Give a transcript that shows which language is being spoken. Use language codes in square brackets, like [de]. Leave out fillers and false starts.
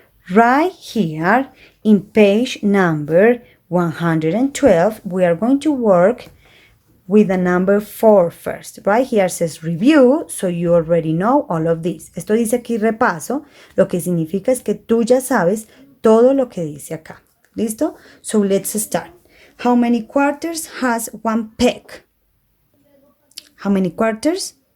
[en] Right here in page number 112, we are going to work with the number 4 first. Right here says review, so you already know all of this. [es] Esto dice aquí repaso, lo que significa es que tú ya sabes todo lo que dice acá. [en] ¿Listo? So let's start. How many quarters has one peg? How many quarters?